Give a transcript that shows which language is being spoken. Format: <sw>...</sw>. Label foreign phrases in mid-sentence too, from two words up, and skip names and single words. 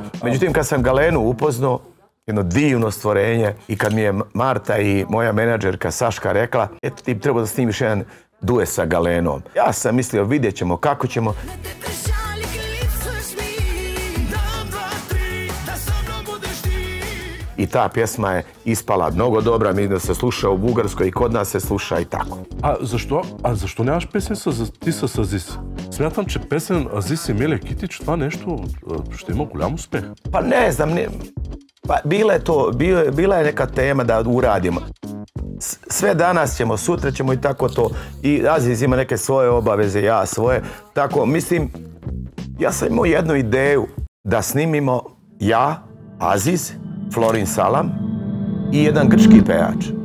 <sr>Međutim, kad sam Galenu upoznao, jedno divno stvorenje i kad mi je Marta i moja menadžerka Saška rekla, eto ti treba da snimiš jedan duet sa Galenom. Ja sam mislio, vidjet ćemo kako ćemo. I ta pjesma je ispala mnogo dobra, mislim da se sluša u Bugarskoj i kod nas se sluša i tako.</sr> <bg>Защо нямаш песен ти с Азис? Смятам, че песен Азис и Миле Китич, това нещо ще има голям успех.</bg> <sr>Pa ne znam, bila je neka tema da uradimo. Sve danas ćemo, sutra ćemo i tako to. I Aziz ima neke svoje obaveze, ja svoje. Tako, mislim, ja sam imao jednu ideju da snimimo ja, Aziz, Florin Salam i jedan grčki pevač.</sr>